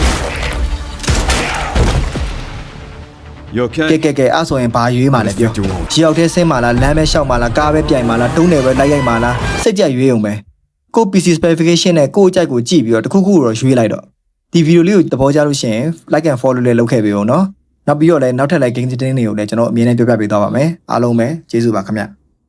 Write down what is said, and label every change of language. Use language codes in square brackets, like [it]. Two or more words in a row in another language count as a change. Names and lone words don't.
[my] ။ကဲအဲ့ဆိုရင်ဘာရွေးမှလဲပြော။ရောက်တဲ့ဆင်းမှလားလမ်းပဲလျှောက်မှလားကားပဲပြိုင်မှလားတုံးတယ်ပဲလိုက်ရိုက်မှလားစိတ်ကြရွေးအောင်ပဲ။ကို [en] PC specification [my] နဲ့ကိုအကြိုက်ကိုကြည့်ပြီးတော့တခုခုတော့ရွေးလိုက်တော့ဒီဗီဒီယိုလေးကိုသဘောကျလို့ရှိရင် [en] like and follow [my] လေးလုပ်ခဲ့ပေးဦးနော်နောက်ပြီးတော့လည်းနောက်ထပ် [en] like game [my] သတင်းတွေကိုလည်းကျွန်တော်အမြဲတမ်းပြောပြပေးသွားပါမယ်အားလုံးပဲကျေးဇူးပါခင်ဗျ